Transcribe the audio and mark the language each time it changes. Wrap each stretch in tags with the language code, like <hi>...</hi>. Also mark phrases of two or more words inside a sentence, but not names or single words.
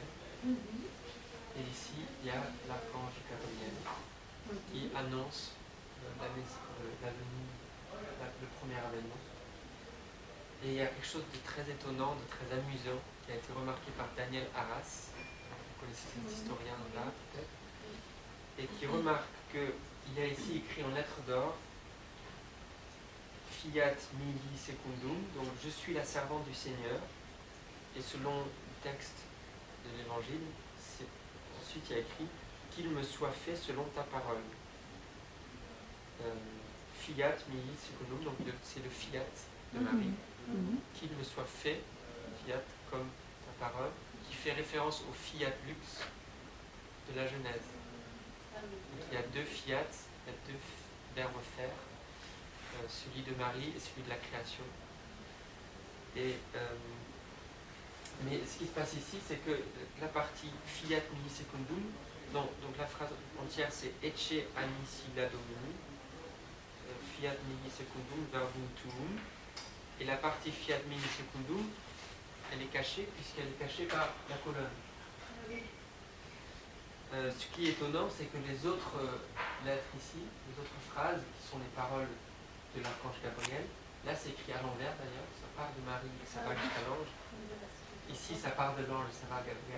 <fr>Et ici, il y a l'archange Gabriel qui annonce la venue, le premier avènement. Et il y a quelque chose de très étonnant, de très amusant qui a été remarqué par Daniel Arras. Vous connaissez cet historien là peut-être, et qui remarque qu'il y a ici écrit en lettres d'or</fr> <la>Fiat mihi secundum,</la> <fr>donc je suis la servante du Seigneur, et selon le texte de l'évangile, ensuite il y a écrit qu'il me soit fait selon ta parole.</fr> <la>Fiat mihi secundum,</la> <fr>donc c'est le fiat de Marie, qu'il me soit fait, fiat comme ta parole, qui fait référence au</fr> <la>fiat lux</la> <fr>de la Genèse. Donc, il y a 2 fiat, il y a 2 verbes faire, celui de Marie et celui de la création. Mais ce qui se passe ici, c'est que la partie</fr> <la>fiat mihi secundum,</la> <fr>donc la phrase entière c'est</fr> <la>ecce anisi la domini, fiat mihi secundum verbum tuum,</la> <fr>et la partie</fr> <la>fiat mihi secundum,</la> <fr>elle est cachée puisqu'elle est cachée par la colonne. Ce qui est étonnant, c'est que les autres lettres ici, les autres phrases, qui sont les paroles de l'archange Gabriel, Là, c'est écrit à l'envers d'ailleurs. Ça part de Marie et ça va jusqu'à l'ange. Ici, ça part de l'ange et ça va à Gabriel.</fr>